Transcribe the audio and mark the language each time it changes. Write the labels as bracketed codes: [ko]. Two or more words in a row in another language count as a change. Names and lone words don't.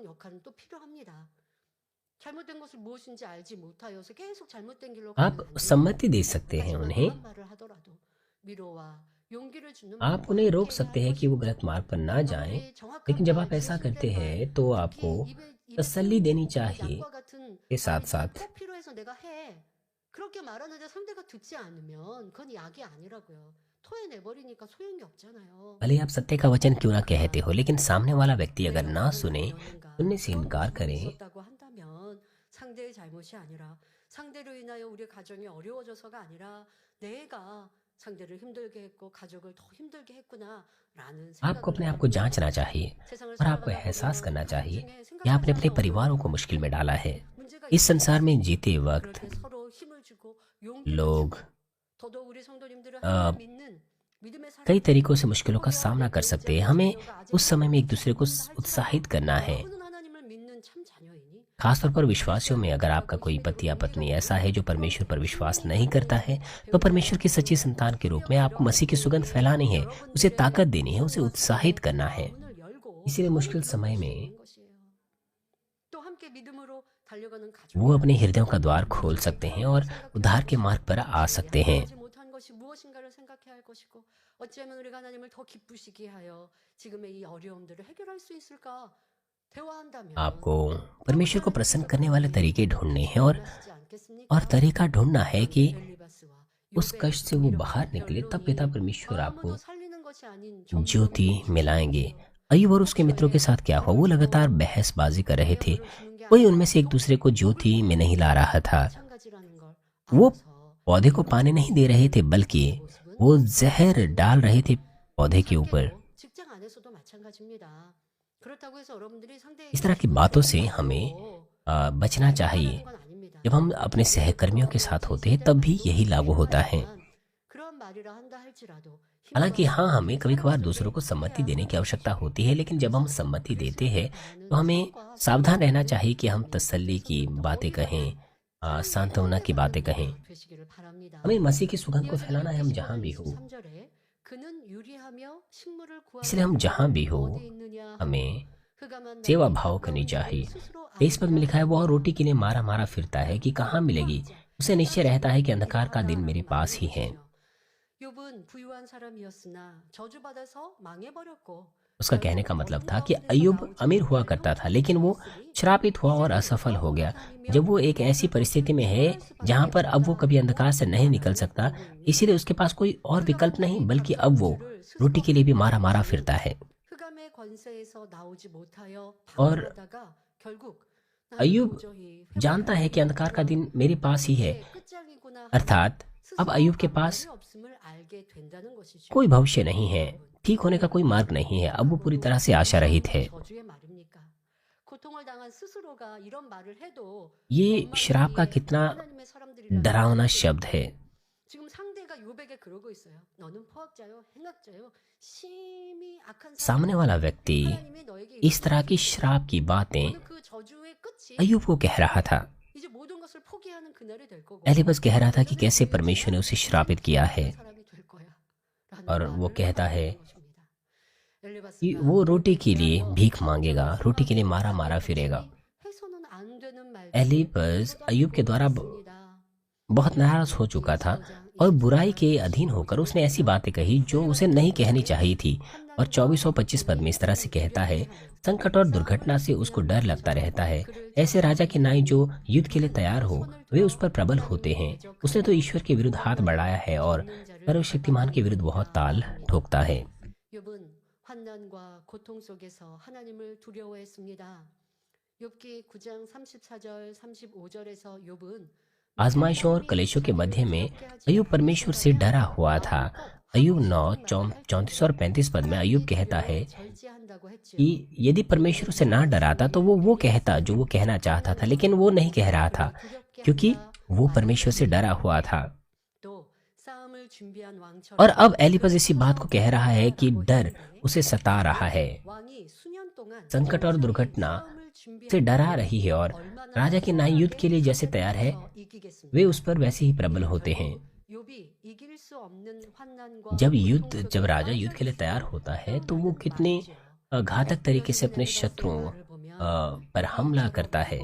[hi] आप सम्मति दे सकते हैं उन्हें, आप उन्हें रोक सकते हैं कि वो गलत मार्ग पर ना जाएं, लेकिन जब आप ऐसा करते हैं तो आपको तसल्ली देनी चाहिए के साथ साथ। [ko] 그렇게 말하는데 상대가 듣지 않으면 그건 약이 아니라고요. 토해내버리니까 소용이 없잖아요. [hi] भले आप सत्य का वचन क्यों ना कहते हो, लेकिन सामने वाला व्यक्ति अगर [ko] 내가 [hi] ना [ko] 어느 [hi] सुने, [ko] 영혼과 [hi] सुनने से इनकार [ko] 싸움을 [hi] करे, [ko] 있었다고 한다면 상대의 잘못이 아니라 상대로 인하여 우리 가정이 어려워져서가 아니라 내가 상대를 힘들게 했고 가족을 더 힘들게 했구나라는 [hi] आपको [ko] 생각을 [hi] अपने आप [ko] 해야 [hi] को [ko] 합니다. [hi] जांचना चाहिए [ko] 세상을 [hi] और आपको [ko] 살아가다 [hi] एहसास [ko] 보면 [hi] करना चाहिए [ko] 나중에 [hi] कि आपने [ko] 생각할 [hi] अपने [ko] 사이가 [hi] परिवारों को [ko] 없어요. [hi] मुश्किल में डाला है। [ko] 문제가 [hi] इस संसार में [ko] 있으면 [hi] जीते [ko] 그럴 [hi] वक्त [ko] 때 서로 힘을 주고 용기를 [hi] लोग [ko] 주고 더더욱 우리 성도님들은 अ, 하나님을 믿는 믿음의 [hi] कई तरीकों [ko] 사람들이 [hi] से मुश्किलों का सामना [ko] 포기하고 [hi] कर सकते हैं। [ko] 배우지 [hi] हमें [ko] 않은 자녀가 아직 [hi] उस समय में एक दूसरे को [ko] 있다 [hi] उत्साहित [ko] 할지라도 [hi] करना है। [ko] 여러분은 하나님을 믿는 참 자녀이니 [hi] खासतौर पर विश्वासियों में [ko] 끝까지 [hi] अगर आपका [ko] 붙잡고 [hi] कोई [ko] 힘을 [hi] पति या [ko] 주고 [hi] पत्नी [ko] 용기가 [hi] ऐसा है जो [ko] 되고 [hi] परमेश्वर पर [ko] 또 [hi] विश्वास [ko] 힘을 [hi] नहीं करता है, तो [ko] 배우지 [hi] परमेश्वर की सच्ची [ko] 않았다면 [hi] संतान के रूप में [ko] 분명 [hi] आपको मसीह की सुगंध [ko] 여러분들에게 [hi] फैलानी है, उसे ताकत [ko] 여러분들의 [hi] देनी है, उसे [ko] 인생과 [hi] उत्साहित [ko] 삶에 [hi] करना है। [ko] 문을 열고 [hi] इसीलिए [ko] 손을 [hi] मुश्किल [ko] 들어줄 [hi] समय [ko] 수 [hi] में [ko] 있는 것이에요. 또 함께 믿음으로 달려가는 [hi] वो अपने [ko] 가족이라면 [hi] हृदयों का द्वार खोल सकते हैं और उद्धार के मार्ग पर आ सकते हैं। [ko] 하지 못한 것이 무엇인가를 생각해야 할 것이고 어찌하면 우리가 하나님을 더 기쁘시게 하여 지금의 이 어려움들을 해결할 수 있을까 대화한다면 [hi] आपको परमेश्वर को प्रसन्न करने वाले तरीके ढूंढने हैं और [ko] 원하시지 않겠습니까? [hi] तरीका ढूंढना है कि [ko] 엘리바스와 [hi] उस [ko] 요배의 [hi] कष्ट से वो [ko] 이런 [hi] बाहर निकले। तब पिता परमेश्वर [ko] 더 [hi] आपको [ko] 아무도 살리는 것이 아닌 [hi] ज्योति [ko] 정의로운 [hi] मिलाएंगे। [ko] 것이었어요. [hi] अय्यूब और उसके मित्रों के साथ क्या हुआ? वो लगातार बहसबाजी कर रहे थे। कोई उनमें से एक दूसरे को ज्योति में नहीं ला रहा था। [ko] 마찬가지라는 걸 [hi] वो [ko] 알아서 [hi] पौधे को पानी नहीं दे रहे थे, बल्कि [ko] 모습은 [hi] वो जहर डाल रहे थे पौधे के ऊपर। [ko] 상계도 직장 안에서도 마찬가지입니다. 그렇다고 해서 여러분들이 상대에게 [hi] इस तरह की बातों से हमें बचना चाहिए। [ko] 건 아닙니다. [hi] जब हम अपने सहकर्मियों के साथ होते हैं तब भी यही लागू होता है। [ko] 그런 말이라 한다 할지라도 [hi] हालांकि हाँ, हमें कभी कभार दूसरों को सम्मति देने की आवश्यकता होती है, लेकिन जब हम सम्मति देते हैं तो हमें सावधान रहना चाहिए कि हम तसल्ली की बातें कहें, सांत्वना की बातें कहें। [ko] 되시기를 바랍니다. [hi] हमें मसीह की सुगंध को फैलाना है, हम जहाँ भी हो। [ko] 23절에 그는 유리하며 식물을 [hi] इसलिए हम जहाँ भी हो [ko] 어디 있느냐 [hi] हमें [ko] 흑암한 [hi] सेवा [ko] 나무 [hi] भाव करनी चाहिए। [ko] 스스로 [hi] 23 पद में लिखा है, वह रोटी के लिए मारा मारा फिरता है कि कहाँ मिलेगी। उसे निश्चय रहता है कि अंधकार का दिन मेरे पास ही है। [ko] 욥은 부유한 사람이었으나 저주받아서 망해버렸고 [hi] उसका कहने का मतलब था कि अय्यूब अमीर हुआ करता था, लेकिन वो श्रापित हुआ और असफल हो गया। जब वो एक ऐसी परिस्थिति में है जहाँ पर अब वो कभी अंधकार से नहीं निकल सकता, इसीलिए उसके पास कोई और विकल्प नहीं, बल्कि अब वो रोटी के लिए भी मारा मारा फिरता है। [ko] 흑암의 권세에서 나오지 못하여 [hi] और [ko] 방황하다가 결국 [hi] अय्यूब जानता है कि अंधकार का दिन मेरे पास ही है, अर्थात अब अय्यूब के पास कोई भविष्य नहीं है, ठीक होने का कोई मार्ग नहीं है। अब वो पूरी तरह से आशा रहित है। ये श्राप का कितना डरावना शब्द है। [ko] 지금 상대가 요백에 그러고 있어요. 너는 포악자요, 행악자요, 심히 악한 [hi] सामने वाला व्यक्ति [ko] 하나님이 너에게 [hi] इस तरह की श्राप की बातें [ko] 너는 그 저주의 끝이 [hi] अय्यूब को कह रहा था। [ko] 이제 मो든 것을 포기하는 그날이 될 거고 [hi] एलिबस कह रहा था कि कैसे परमेश्वर ने उसे श्रापित किया है, [ko] 사람이 될 거야. 라는 [hi] और वो [ko] 말을 [hi] कहता है [ko] 하는 것입니다. [hi] कि [ko] 엘리바스가 [hi] वो रोटी के लिए भीख मांगेगा, रोटी के लिए मारा मारा फिरेगा। [ko] 해서는 안 되는 말들 [hi] एलिबस अय्यूब के द्वारा [ko] 있습니다. [hi] बहुत नाराज हो चुका था और बुराई के अधीन होकर उसने ऐसी बातें कही जो उसे नहीं कहनी चाहिए थी। और 24-25 पद में इस तरह से कहता है, संकट और दुर्घटना से उसको डर लगता रहता है। ऐसे राजा के नाई जो युद्ध के लिए तैयार हो, वे उस पर प्रबल होते हैं। उसने तो ईश्वर के विरुद्ध हाथ बढ़ाया है और सर्वशक्तिमान के विरुद्ध बहुत ताल ठोकता है। [ko] 욥은 환난과 고통 속에서 하나님을 두려워했습니다. 욥기 9장 34절 35절에서 욥은 [hi] आजमाइशों और कलेशों के मध्य में अय्यूब परमेश्वर से डरा हुआ था। अय्यूब 9:34 और 35 पद में अय्यूब कहता है [ko] 절제한다고 했죠. [hi] कि यदि परमेश्वर उसे ना डराता तो वो कहता जो वो कहना चाहता था, लेकिन वो नहीं कह रहा था क्योंकि वो परमेश्वर से डरा हुआ था। [ko] 또 싸움을 준비한 왕처럼 [hi] और अब एलिपज इसी बात को कह रहा है कि डर उसे सता रहा है। [ko] 왕이 수년 동안 [hi] संकट और दुर्घटना [ko] 싸움을 준비한 [hi] से डरा रही है और राजा के नाई युद्ध के लिए जैसे तैयार है, [ko] 이기겠습니다. [hi] वे उस पर वैसे ही प्रबल होते हैं। [ko] 욥이 이길 수 없는 환난과 [hi] जब राजा युद्ध के लिए तैयार होता है तो वो कितने घातक तरीके से अपने शत्रुओं पर हमला करता है।